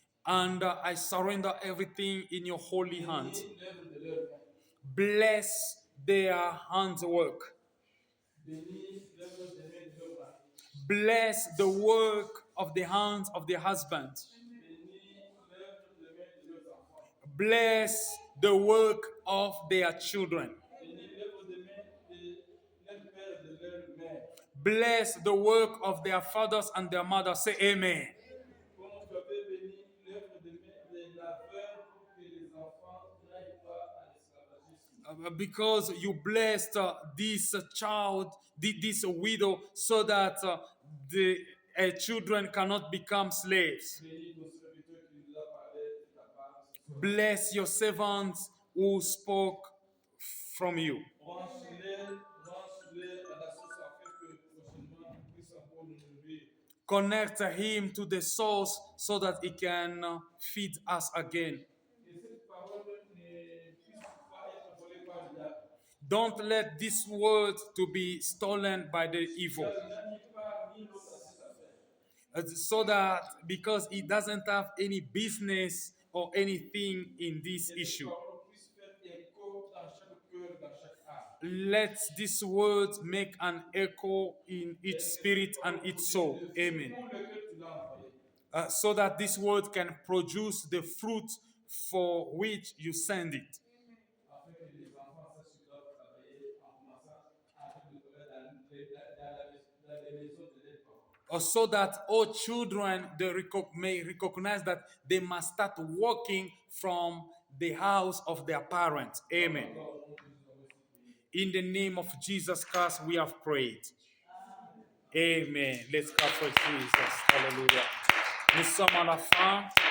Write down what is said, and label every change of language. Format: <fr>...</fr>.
<en>And I surrender everything in your holy hands.</en> <fr>Bénis l'œuvre de leurs mains.</fr> <en>Bless their handiwork.</en> <fr>Bénis l'œuvre des mains de leurs maris.</fr> <en>Bless the work of the hands of their husbands.</en> <fr>Bénis l'œuvre des mains de leurs enfants.</fr> <en>Bless the work of their children.</en> <fr>Bénis l'œuvre des mains de leur père et de leur mère.</fr> <en>Bless the work of their fathers and their mothers. Say amen.</en> <fr>Comme tu avais béni l'œuvre des mains de la veuve pour que les enfants n'aillent pas à l'esclavagisme.</fr> <en>Because you blessed this child, this widow, so that the children cannot become slaves.</en> <fr>Bénis ton serviteur qui nous a parlé de ta part ce soir.</fr> <en>Bless your servants who spoke from you.</en> <fr>Range-les à la source afin que prochainement ils puissent encore nous nourrir.</fr> <en>Connect him to the source so that he can feed us again.</en> <fr>Que cette parole ne puisse pas être volée par le diable.</fr> <en>Don't let this word to be stolen by the evil.</en> <fr>Car il n'a ni part ni l'autre à cette affaire.</fr> <en>So that because he doesn't have any business or anything in this</en> <fr>Que cette</fr> <en>issue.</en> <fr>parole puisse faire écho dans chaque cœur, dans chaque âme.</fr> <en>Let this word make an echo in its spirit and its soul. Amen.</en> <fr>Pour lequel tu l'as envoyé.</fr> <en>So that this word can produce the fruit for which you send it.</en> <fr>Afin que les enfants sachent qu'ils doivent travailler en commençant à faire le travail dans les maisons de leurs parents.</fr> <en>So that all children may recognize that they must start working from the house of their parents. Amen. In the name of Jesus Christ, we have prayed. Amen. Let's clap for Jesus. Hallelujah.</en> <fr>Nous sommes à la fin.</fr>